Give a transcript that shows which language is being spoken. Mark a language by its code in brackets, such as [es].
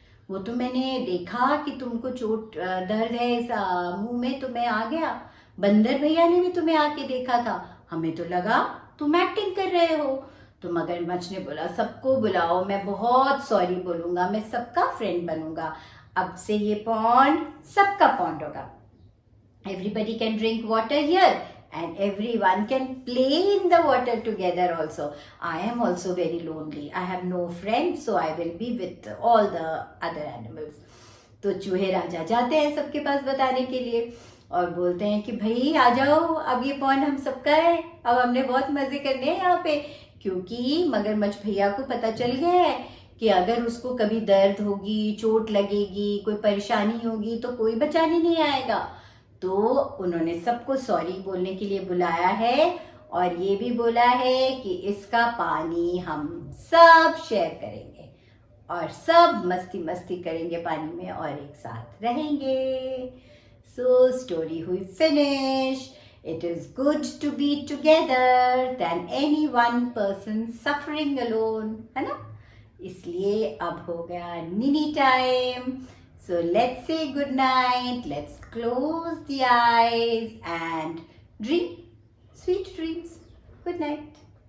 [hi] वो तो मैंने देखा कि तुमको चोट दर्द है इस मुंह में, तो मैं आ गया। बंदर भैया ने भी तुम्हें आके देखा था, हमें तो लगा तुम एक्टिंग कर रहे हो। तो मगरमच्छ ने बोला, सबको बुलाओ, मैं बहुत सॉरी बोलूंगा, मैं सबका फ्रेंड बनूंगा, अब से ये पॉन्ड सबका पॉन्ड होगा। [en] Everybody can drink water here and everyone can play in the water together also. I am also very lonely. I have no friends, so I will be with all the other animals. [hi] तो चूहे राजा जाते हैं सबके पास बताने के लिए और बोलते हैं कि भाई आ जाओ, अब ये पॉन्ड हम सबका है, अब हमने बहुत मजे करने हैं यहाँ पे। क्योंकि मगरमच्छ भैया को पता चल गया है कि अगर उसको कभी दर्द होगी, चोट लगेगी, कोई परेशानी होगी तो कोई बचाने नहीं आएगा। तो उन्होंने सबको सॉरी बोलने के लिए बुलाया है और ये भी बोला है कि इसका पानी हम सब शेयर करेंगे और सब मस्ती मस्ती करेंगे पानी में और एक साथ रहेंगे। सो स्टोरी हुई finish. [en] It is good to be together than any one person suffering alone, [hi] है ना? इसलिए अब हो गया नीनी time. [en] So let's say good night. Let's close the eyes and dream sweet dreams. Good night.